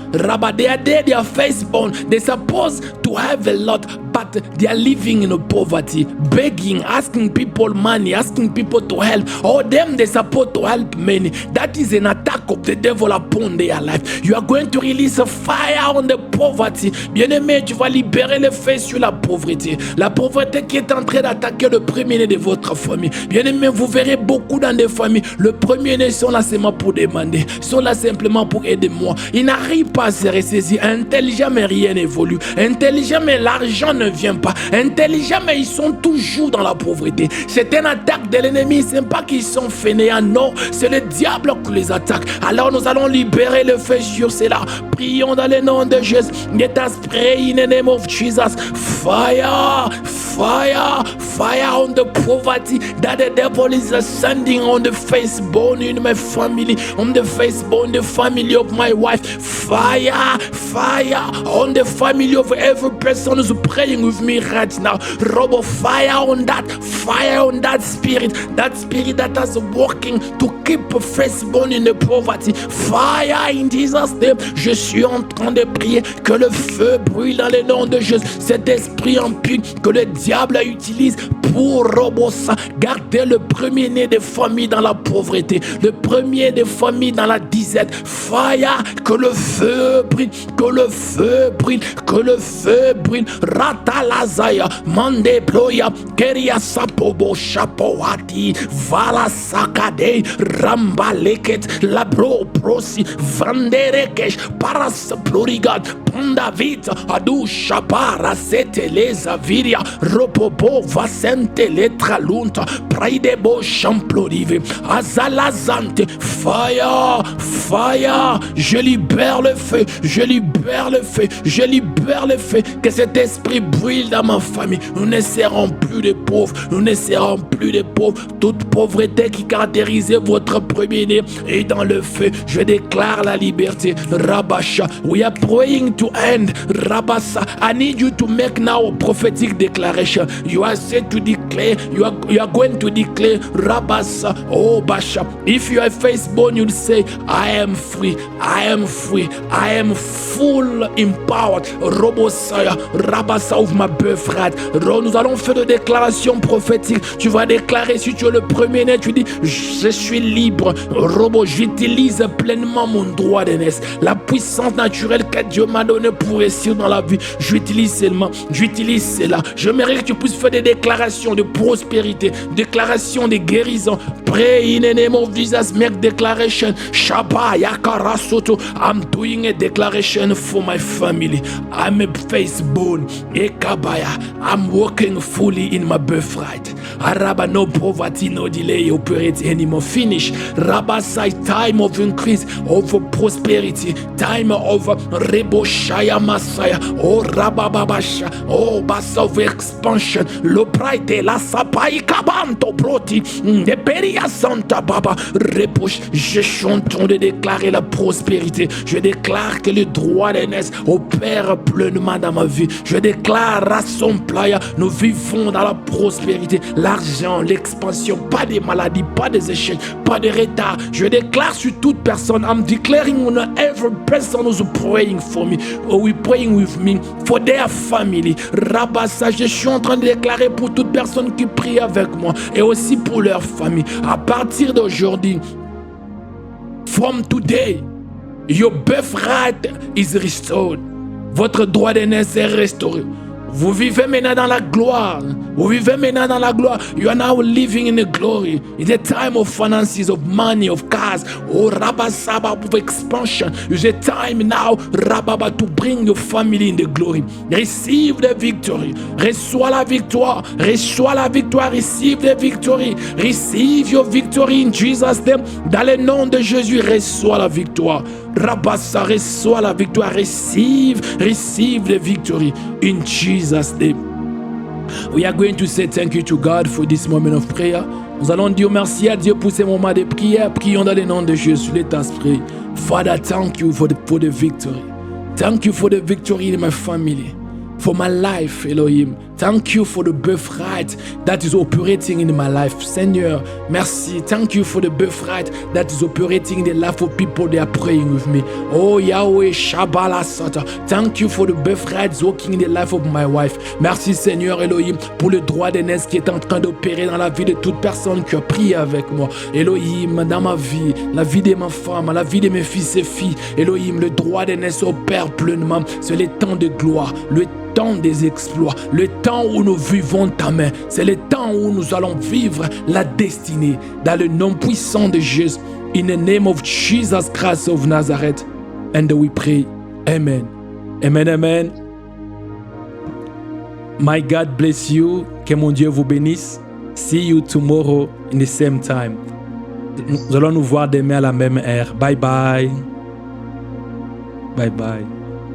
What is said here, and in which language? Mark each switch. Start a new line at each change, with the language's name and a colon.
English: Rabba, they are there, they are firstborn. They're supposed to have a lot, but they are living in poverty, begging, asking people money, asking people to help. Or them, they're supposed to help many. That is an attack of the devil upon their life. You are going to release a fire on the poverty.
French: Bien-aimé, tu vas libérer le feu sur la pauvreté. La pauvreté qui est en train d'attaquer le premier-né de votre famille. Bien-aimé, vous verrez beaucoup dans des familles. Le premier-né sont là seulement pour demander, sont là simplement pour aider moi. Ils n'arrivent pas à se ressaisir. Intelligent, mais rien n'évolue. Intelligent, mais l'argent ne vient pas. Intelligent, mais ils sont toujours dans la pauvreté. C'est une attaque de l'ennemi. Ce n'est pas qu'ils sont fainéants, non. C'est le diable qui les attaque. Alors nous allons libérer le feu sur cela. Prions dans le nom de Jésus.
English: Let us pray in the name of Jesus. Fire, fire, fire on the poverty that the devil is sending on the firstborn in my family, on the firstborn, the family of my wife. Fire, fire on the family of every person who's praying with me right now. Robo, fire on that spirit that is working to keep a firstborn in the poverty. Fire in Jesus' name.
French: Je suis en train de prier que le feu brûle dans le nom de Jésus. Cet esprit impur que le diable utilise pour garder le premier-né des familles dans la pauvreté, le premier des familles dans la disette. Fire, que le feu brûle, que le feu brûle, que le feu brûle. Ratalazaya, Mandeploya, Keria Sapobo, Chapoati, Vala Sakade, Rambaleket, Labro Prosi, Vanderekesh, Paras Plurigat, Pandavit, Adu Shapara, Seteleza Viria, Ropopo, Vasente, Letralunta, Praidebo, Champlorive, Azalazante.
English: Fire, fire,
French: je libère le feu, je libère le feu, je libère le feu, que cet esprit brûle dans ma famille. Nous ne serons plus des pauvres, nous ne serons plus des pauvres. Toute pauvreté qui caractérisait votre premier-né est dans le feu. Je déclare la liberté.
English: Rabasha, we are praying to end. Rabasa, I need you to make now a prophetic declaration. You are said to declare, you are going to declare, Rabasa, oh Basha, if you are firstborn, you'll say, I am free, I am free, I am full empowered. Robosaya, Rabasa of my birthright.
French: Nous allons faire des déclarations prophétiques. Tu vas déclarer, si tu es le premier-né, tu dis, je suis libre. Robo, j'utilise j'utilise pleinement mon droit d'aînesse. La puissance naturelle que Dieu m'a donnée pour réussir dans la vie, j'utilise seulement, j'utilise cela. Je mérite que tu puisses faire des déclarations de prospérité, déclarations de guérison.
English: Pray in the name of Jesus, make declaration. Shabba yakara soto. I'm doing a declaration for my family. I'm a firstborn. Ekabaya. I'm walking fully in my birthright. Araba, no poverty, no delay operate anymore. Finish. Rabba side time of increase, of prosperity, time of Rebo Shaya Masaya. Oh Rabababasha. Oh bass of expansion. Lo pride la sapai kabanto proti. De peria santa baba. Reproche.
French: Je chante de déclarer la prospérité. Je déclare que le droit d'aînesse opère pleinement dans ma vie. Je déclare à son playa, nous vivons dans la prospérité, l'argent, l'expansion, pas de maladies, pas des échecs, pas de retard. Je déclare sur toute personne,
English: I'm declaring on every person who's praying for me, or we praying with me, for their family.
French: Rabassa, je suis en train de déclarer pour toute personne qui prie avec moi, et aussi pour leur famille. À partir d'aujourd'hui,
English: from today, your birthright is restored.
French: Votre droit d'aînesse est restauré. Vous vivez maintenant dans la gloire. Vous vivez maintenant dans la gloire.
English: You are now living in the glory. In the time of finances, of money, of cars. Oh, Rabasaba, of expansion. It's a time now, Rababa, to bring your family in the glory. Receive the victory.
French: Reçois la victoire. Reçois la victoire.
English: Receive the victory. Receive your victory in Jesus' name.
French: Dans le nom de Jésus, reçois la victoire. Rabassa, reçois la victoire.
English: Receive the victory in Jesus' name. We are going to say thank you to God for this moment of prayer.
French: Nous allons dire merci à Dieu pour ces moments de prière. Prions dans le nom de Jésus.
English: Let us pray. Father, thank you for the victory. Thank you for the victory in my family. For my life, Elohim. Thank you for the birthright that is operating in my life.
French: Seigneur, merci.
English: Thank you for the birthright that is operating in the life of people that are praying with me. Oh Yahweh, Shabala Sata. Thank you for the birthright working in the life of my wife.
French: Merci Seigneur Elohim pour le droit d'aînesse qui est en train d'opérer dans la vie de toute personne qui a prié avec moi. Elohim, dans ma vie, la vie de ma femme, la vie de mes fils et filles. Elohim, le droit d'aînesse opère pleinement. C'est le temps de gloire, le temps des exploits, le temps où nous vivons ta main. C'est le temps où nous allons vivre la destinée. Dans le nom puissant de Jésus.
English: In the name of Jesus Christ of Nazareth. And we pray. Amen. Amen, amen. My God bless you.
French: Que mon Dieu vous bénisse.
English: See you tomorrow in the same time.
French: Nous allons nous voir demain à la même heure. Bye bye. Bye bye.